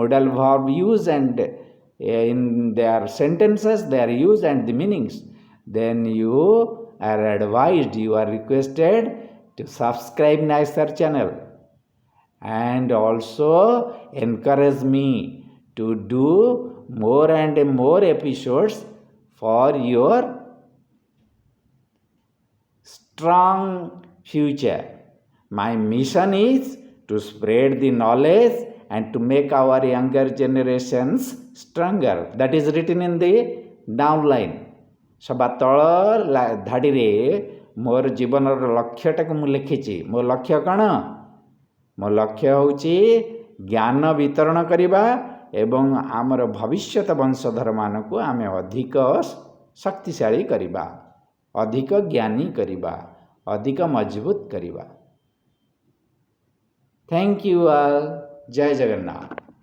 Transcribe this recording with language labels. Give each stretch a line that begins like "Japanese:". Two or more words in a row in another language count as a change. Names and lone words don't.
English: modal verb use and in their sentences, their use and the meanings, then you are advised, you are requested to subscribe Naisar channel and also encourage me to do more and more episodes for your strong future. My mission is to spread the knowledge and to make our younger generations stronger. That is written in the downline.
Odia: ସଭା ତଳ ଧାଡ଼ି ରେ ମୋର ଜୀବନ ଲକ୍ଷ୍ୟଟା ମୁଁ ଲେଖିଛି. ମୋ ଲକ୍ଷ୍ୟ କଣ? ମୋ ଲକ୍ଷ୍ୟ ହେଉଛି ଜ୍ଞାନ ବିତରଣ କରିବା ଏବଂ ଆମର ଭବିଷ୍ୟତ ବଂଶଧର ମାନଙ୍କୁ ଆମେ ଅଧିକ ଶକ୍ତିଶାଳୀ କରିବା, ଅଧିକ ଜ୍ଞାନୀ କରିବା, ଅଧିକ ମଜବୁତ କରିବା.
English: Thank you all.
Odia: ଜୟ ଜଗନ୍ନାଥ.